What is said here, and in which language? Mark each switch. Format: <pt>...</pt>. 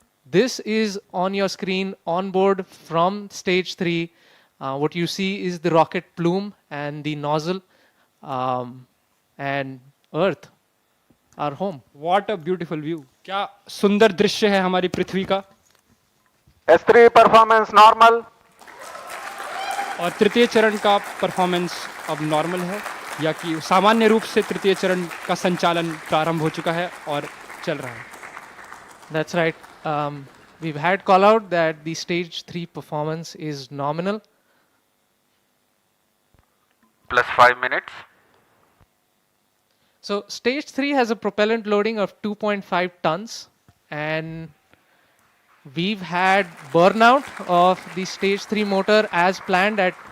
<en>This is on your screen on board from stage 3. What you see is the rocket plume and the nozzle, and Earth, our home. What a beautiful view.</en> <hi>क्या सुंदर दृश्य है हमारी पृथ्वी का.</hi> <en>S3 performance normal.</en> <hi>और तृतीय चरण का परफॉर्मेंस अब नॉर्मल है, या कि सामान्य रूप से तृतीय चरण का संचालन प्रारंभ हो चुका है और चल रहा है.</hi> <en>That's right. We've had call out that the stage 3 performance is nominal. Plus 5 minutes. So stage 3 has a propellant loading of 2.5 tons, and we've had burnout of the stage 3 motor as planned at</en>